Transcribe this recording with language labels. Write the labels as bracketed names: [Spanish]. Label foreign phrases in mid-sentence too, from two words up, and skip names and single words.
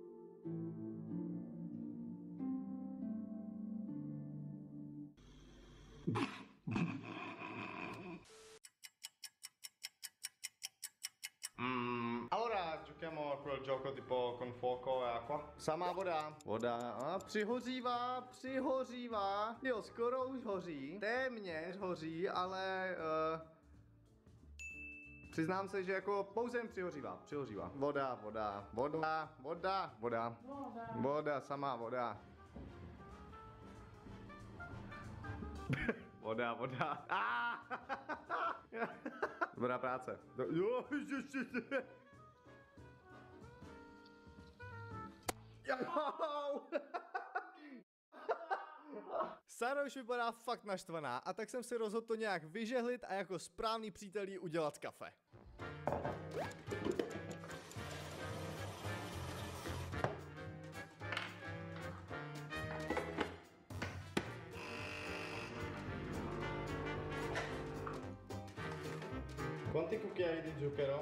[Italian] Allora giochiamo a quel gioco tipo con fuoco e acqua. [Czech] Sama voda. Voda. A přihořívá. Jo, skoro už hoří. Téměř hoří, ale přiznám se, že jako pouze jen přihořívá. Voda, sama voda. Voda. Dobrá práce. Jo, Sára už vypadá fakt naštvaná a tak jsem se rozhodl to nějak vyžehlit a jako správný přítel jí udělat kafe. [Italian] Quanti cucchiai di zucchero?